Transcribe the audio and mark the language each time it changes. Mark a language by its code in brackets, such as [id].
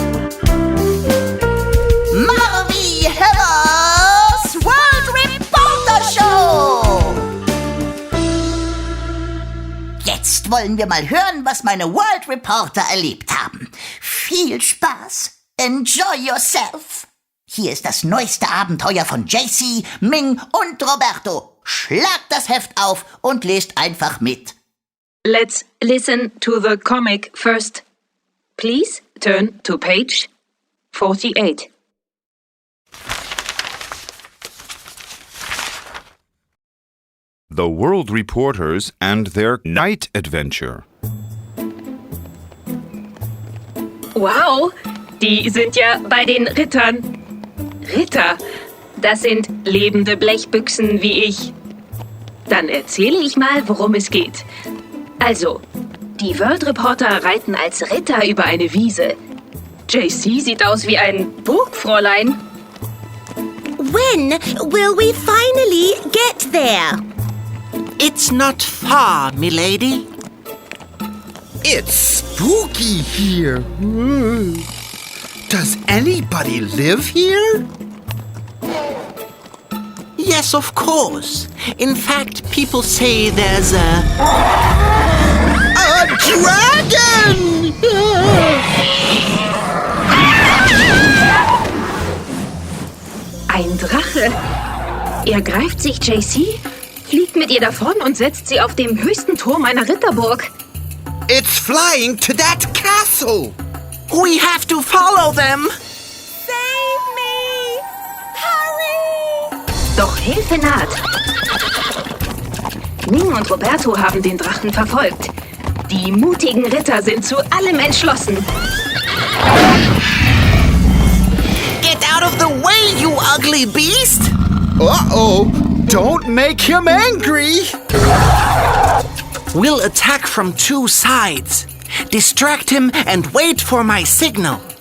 [de] Marvi Hämmers World Reporter Show. Jetzt wollen wir mal hören, was meine World Reporter erlebt haben. Viel Spaß. [en] Enjoy yourself. [de] Hier ist das neueste Abenteuer von JC, Ming und Roberto. Schlagt das Heft auf und lest einfach mit. [en] Let's listen to the comic first. Please turn to page 48. The World Reporters and Their Night Adventure. [de] Wow, die sind ja bei den Rittern. Ritter, das sind lebende Blechbüchsen wie ich. Dann erzähle ich mal, worum es geht. Also, die World Reporter reiten als Ritter über eine Wiese. JC sieht aus wie ein Burgfräulein. [en] When will we finally get there? It's not far, milady. It's spooky here. Does anybody live here? Yes, of course. In fact, people say there's a dragon! [de] Ein Drache. Er greift sich JC, fliegt mit ihr davon und setzt sie auf dem höchsten Turm einer Ritterburg. [en] It's flying to that castle! We have to follow them. Save me! Hurry! [de] Doch Hilfe naht. Ming und Roberto haben den Drachen verfolgt. Die mutigen Ritter sind zu allem entschlossen. [en] Get out of the way, you ugly beast! Uh-oh! Don't make him angry! We'll attack from 2 sides. Distract him and wait for my signal.